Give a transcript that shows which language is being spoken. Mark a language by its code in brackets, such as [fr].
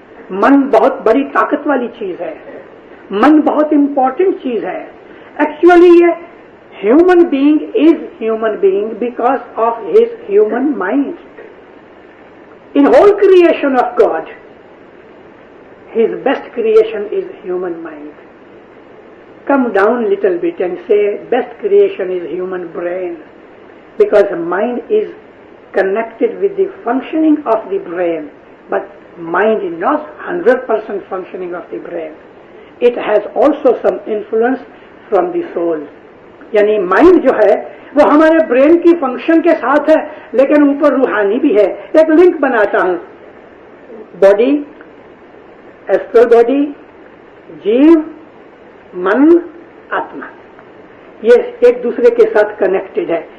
[ur] من بہت بڑی طاقت والی چیز ہے، من بہت امپورٹنٹ چیز ہے. [en] Actually یہ human being is human being because of his human mind. In whole creation of God his best creation is human mind. Come down little bit and say best creation is human brain, because mind is connected with the functioning of the brain, but mind is not 100% functioning of the brain. It has also some influence from the soul. [ur] یعنی mind جو ہے وہ ہمارے brain کی function کے ساتھ ہے لیکن اوپر روحانی بھی ہے. ایک لنک بناتا ہوں، باڈی، ایسٹرل باڈی، جیو، من، آتما، یہ ایک دوسرے کے ساتھ کنیکٹڈ ہے.